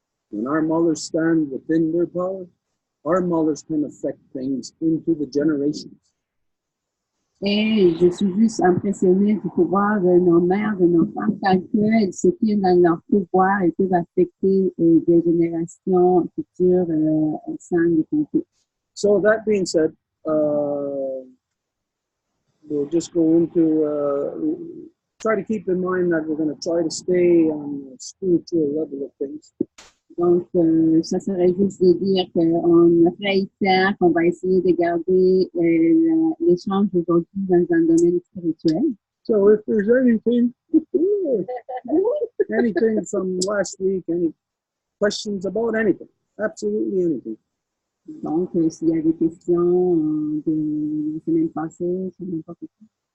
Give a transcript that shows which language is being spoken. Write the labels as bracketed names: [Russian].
[English] When our mothers stand within their power, our mothers can affect things into the generations. [French] Et je suis juste impressionnée du pouvoir de nos mères, de nos femmes, tant qu'elles se tiennent dans leur pouvoir et peuvent affecter des générations futures sans les compter. [English] So that being said, we'll just go into, try to keep in mind that we're going to try to stay on the spiritual level of things. [French] Donc, ça serait juste de dire qu'on réitère qu'on va essayer de garder l'échange aujourd'hui dans un domaine spirituel. [English] So if there's anything, anything from last week, any questions about anything, absolutely anything. [French] Donc, s'il y a des questions de la semaine passée, sur n'importe quoi.